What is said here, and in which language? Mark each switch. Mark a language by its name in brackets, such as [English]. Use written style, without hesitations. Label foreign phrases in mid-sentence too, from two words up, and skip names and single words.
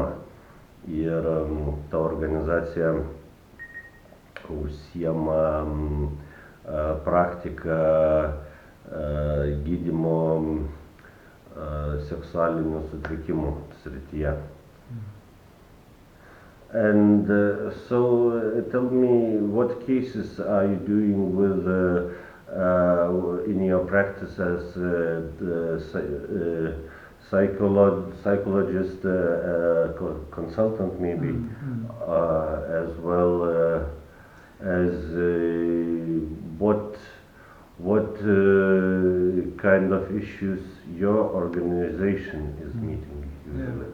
[Lithuanian] Ir ta organizacija užsiema praktiką gydymo seksualinių sutrikimų srityje. [English] And so tell me, what cases are you doing with in your practice as psychologist, consultant maybe, as well as what kind of issues your organization is meeting usually?